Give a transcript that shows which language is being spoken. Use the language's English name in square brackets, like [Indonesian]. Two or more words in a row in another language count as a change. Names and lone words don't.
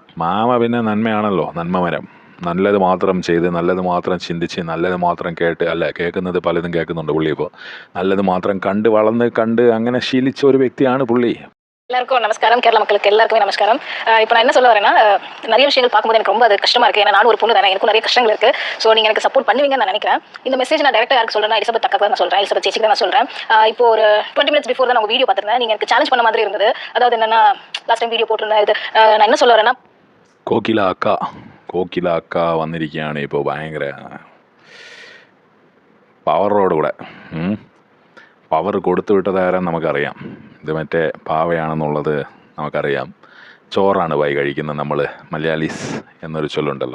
[Malayalam] മാമ പിന്നെ നന്മയാണല്ലോ, നന്മമരം. നല്ലത് മാത്രം ചെയ്ത്, നല്ലത് മാത്രം ചിന്തിച്ച്, നല്ലത് മാത്രം കേട്ട്, അല്ല കേൾക്കുന്നത് പലതും കേൾക്കുന്നുണ്ട് പുള്ളി. ഇപ്പോൾ നല്ലത് മാത്രം കണ്ട് വളർന്ന് കണ്ട് അങ്ങനെ ശീലിച്ച ഒരു വ്യക്തിയാണ് പുള്ളി. [Tamil] எல்லாருக்கும் நமஸ்காரம். கேரள மக்களுக்கு எல்லாருக்குமே நமஸ்காரம். இப்போ நான் என்ன சொல்ல வரேன்னா, நிறைய விஷயங்கள் பார்க்கும்போது எனக்கு ரொம்ப அது கஷ்டமா இருக்கு. ஏன்னா நானும் ஒரு பொண்ணு தானே, எனக்கும் நிறைய கஷ்டங்கள் இருக்கு. ஸோ நீங்கள் எனக்கு சப்போர்ட் பண்ணுவீங்கன்னு நான் நினைக்கிறேன். இந்த மெசேஜ் நான் டேரக்டாக யாருக்கு சொல்றேன்னா, எலிசபெத் அக்கா தான் நான் சொல்றேன், எலிசபெத் சேச்சிக்கு தான் நான் சொல்றேன். இப்போ ஒரு 20 [English] minutes before [Tamil] தான் நான் வீடியோ பார்த்துருந்தேன். நீங்கள் எனக்கு சேலஞ்ச் பண்ண மாதிரி இருந்தது. அதாவது என்னன்னா, [English] last time video [Tamil] போட்டிருந்தேன். இது நான் என்ன சொல்ல வரேன்னா, [Malayalam] കോക്കില അക്ക വന്നിരിക്കുകയാണ് ഇപ്പോൾ. ഭയങ്കര പവറോടുകൂടെ. പവർ കൊടുത്തു വിട്ടതാരാൻ നമുക്കറിയാം. ഇത് മറ്റേ പാവയാണെന്നുള്ളത് നമുക്കറിയാം. ചോറാണ് പോയി കഴിക്കുന്നത് നമ്മൾ, മലയാളീസ് എന്നൊരു ചൊല്ലുണ്ടല്ലോ.